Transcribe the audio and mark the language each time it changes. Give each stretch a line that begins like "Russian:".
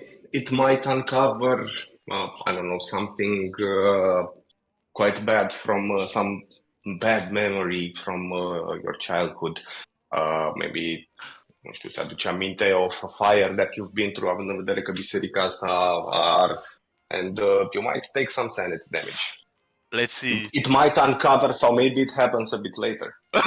English: It might uncover, I don't know, something quite bad from some bad memory from your childhood. Maybe,
Romanian: nu știu, ți-aduce aminte
English: of a fire that you've been through,
Romanian: având în vedere că biserica asta a ars.
English: And you might take some sanity damage. Let's see. It might uncover, so maybe it happens a bit later.